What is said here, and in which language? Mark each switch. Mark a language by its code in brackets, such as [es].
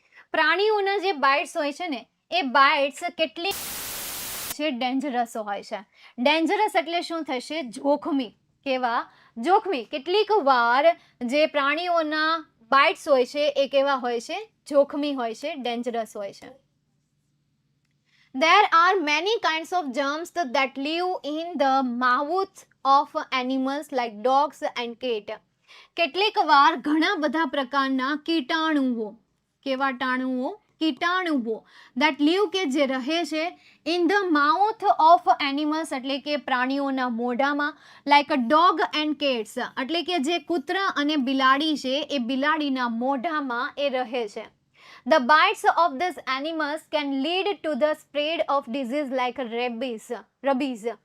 [gu] પ્રાણીઓના જે બાઇટ્સ હોય છે ને એ બાઇટ્સ કેટલી છે ડેન્જરસ હોય છે. ડેન્જરસ એટલે શું થશે? જોખમી. કેવા? જોખમી. કેટલીક વાર જે પ્રાણીઓના બાઇટ્સ હોય છે એ કેવા હોય છે? જોખમી હોય છે, ડેન્જરસ હોય છે. [en] There are many kinds of germs that live in the mouth of animals like dogs and cat. [gu] કેટલીક વાર ઘણા બધા પ્રકારના કીટાણુઓ, કેવા ટાણુઓ? કીટાણુઓ [en] that live [gu] કે જે રહે છે [en] in the mouth of animals [gu] એટલે કે પ્રાણીઓના મોઢામાં, [en] like a dog and cats [gu] એટલે કે જે કૂતરા અને બિલાડી છે એ બિલાડીના મોઢામાં એ રહે છે. [en] The bites of these animals can lead to the spread of disease like rabies. Rabies.